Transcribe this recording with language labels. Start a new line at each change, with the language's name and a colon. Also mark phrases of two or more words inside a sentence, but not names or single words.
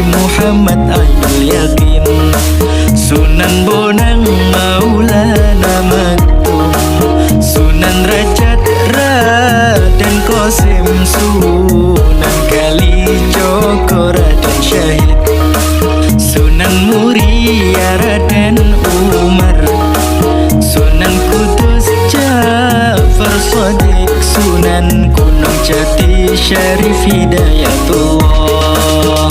Indonesian: Muhammad Ainul Yakin, Sunan Bonang Maulana Maktum, Sunan Rajat Raden Qasim, Sunan Kalijogo Raden Syahid, Sunan Muria Raden Umar, Sunan Kudus Ja'far Shadiq, Sunan Gunung Jati Syarif Hidayatullah.